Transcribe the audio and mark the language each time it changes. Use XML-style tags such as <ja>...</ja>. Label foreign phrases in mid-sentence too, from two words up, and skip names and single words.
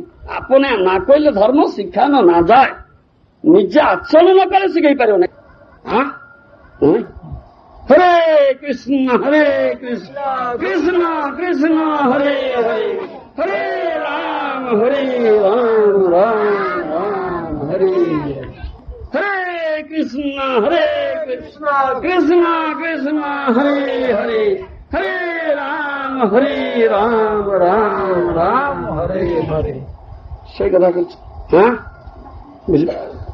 <or>ଆପନେ ନା କହିଲେ ଧର୍ମ ଶିକ୍ଷା ନା ଯାଏ। ନିଜେ ଆଚରଣ ନ କଲେ ଶିଖେଇ ପାରିବ ନାହିଁ।</or> <sa>ହରେ କୃଷ୍ଣ ହରେ କୃଷ୍ଣ କୃଷ୍ଣ କୃଷ୍ଣ ହରେ ହରେ, ହରେ ରାମ ରାମ ରାମ ହରେ ହରେ, কৃষ্ণ হরে কৃষ্ণ কৃষ্ণ কৃষ্ণ হরে হরে, হরে রাম রাম রাম হরে হরে।</sa> <bn>সেই কথা বলছি। হ্যাঁ বুঝলি?</bn>